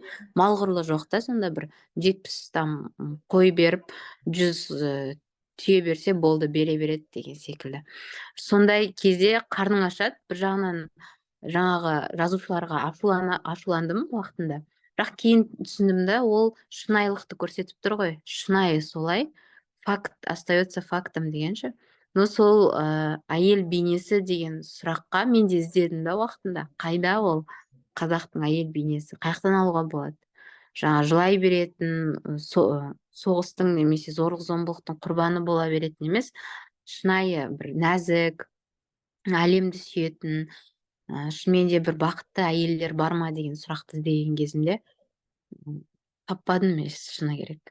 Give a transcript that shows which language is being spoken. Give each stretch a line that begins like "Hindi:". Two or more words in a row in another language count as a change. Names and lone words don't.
Kazakh: Мал құрлы жоқ та, сонда бір 70 қой беріп, 100 түйе берсе болды, бере береді деген секілді. Сондай кезде қарның ашады. Бір жағынан жаңағы жазушыларға ашуландым уақытында. Бірақ кейін түсіндім да, ол шынайылықты көрсетіп тұр ғой. Шынайы солай.
Russian: Факт остается фактом дегенше.
Kazakh: Но сол әйел бейнесі деген сұраққа мен де іздедім да уақытында. Қайда ол қазақтың әйел бейнесі? Қаяқтан алуға болады? Жаңа жылай беретін, соғыстың немесе зорлық-зомбылықтың құрбаны бола беретін емес, шынайы бір нәзік, әлемді сүйетін, шынымен де бір бақытты әйелдер бар ма деген сұрақты іздеген кезімде таппадым, шыны керек.